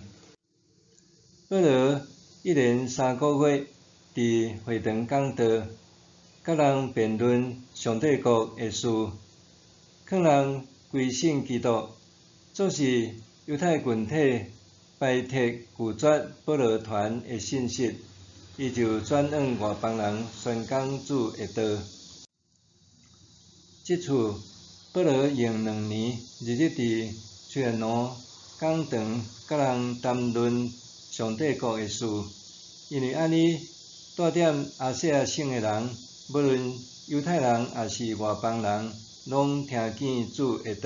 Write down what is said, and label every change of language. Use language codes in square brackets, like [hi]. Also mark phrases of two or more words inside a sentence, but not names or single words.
[nan] 保罗一连3个月伫会堂讲道，甲人辩论上帝国诶事，劝人归信基督。总是犹太群体排斥拒绝保罗传诶信息，伊就转往外邦人宣讲主诶道。即次保罗用2年，日日伫吹安奴讲堂，甲人谈论上帝国诶事。因为安尼，带点亚细亚省诶人，无论犹太人也是外邦人，拢听见主诶道。